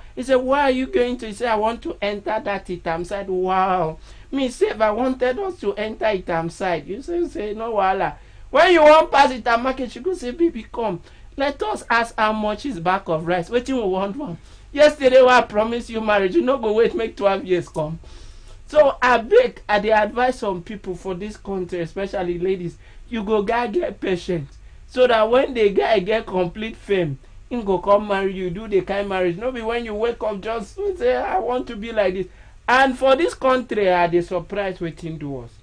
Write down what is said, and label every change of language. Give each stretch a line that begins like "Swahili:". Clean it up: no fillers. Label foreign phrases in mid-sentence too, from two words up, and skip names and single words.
Nigerian Pidgin: He say, where are you going to? He say, I want to enter that itam side. Wow. Me say if I wanted us to enter itam side. You say no wala. When you want pass itam market, you go say, baby, come. Let us ask how much is back of rice. What you want one? Yesterday when I promised you marriage, you no go wait make 12 years come. So I beg, I dey advise some people for this country, especially ladies, you go get patient. So that when the guy get complete fame, him go come marry you, do the kind marriage. No be when you wake up just say I want to be like this. And for this country, I dey surprise wetin do us.